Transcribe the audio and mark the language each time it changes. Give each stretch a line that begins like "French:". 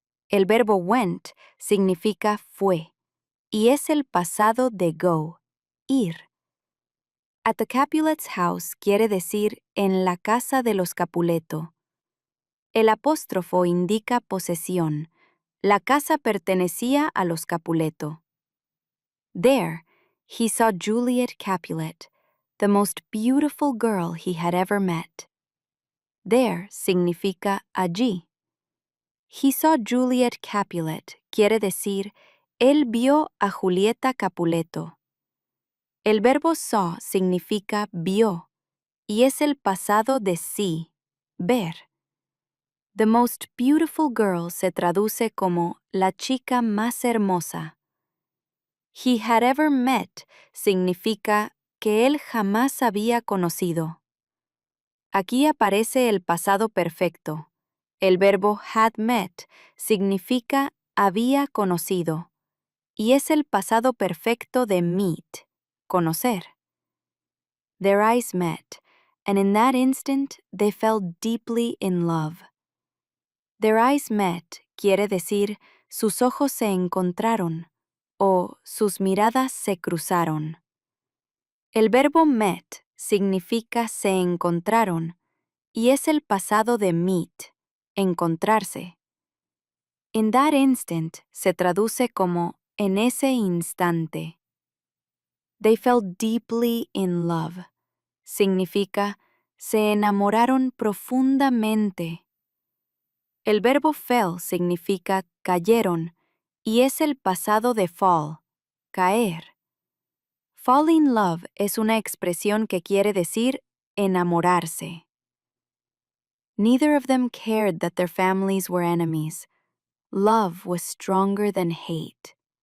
Spanish: El verbo went significa fue y es el pasado de go, ir.
English: At the Capulets' house
Spanish: quiere decir en la casa de los Capuleto. El apóstrofo indica posesión. La casa pertenecía a los Capuleto.
English: There, he saw Juliet Capulet, the most beautiful girl he had ever met.
Spanish: There significa allí.
English: He saw Juliet Capulet
Spanish: quiere decir él vio a Julieta Capuleto. El verbo saw significa vio y es el pasado de sí, ver.
English: The most beautiful girl
Spanish: se traduce como la chica más hermosa.
English: He had ever met
Spanish: significa que él jamás había conocido. Aquí aparece el pasado perfecto. El verbo had met significa había conocido y es el pasado perfecto de meet, conocer.
English: Their eyes met, and in that instant they fell deeply in love. Their eyes met
Spanish: quiere decir sus ojos se encontraron o sus miradas se cruzaron. El verbo met significa se encontraron y es el pasado de meet, encontrarse.
English: In that instant
Spanish: se traduce como en ese instante.
English: They fell deeply in love.
Spanish: Significa se enamoraron profundamente. El verbo fell significa cayeron y es el pasado de fall, caer.
English: Fall in love
Spanish: es una expresión que quiere decir enamorarse.
English: Neither of them cared that their families were enemies. Love was stronger than hate.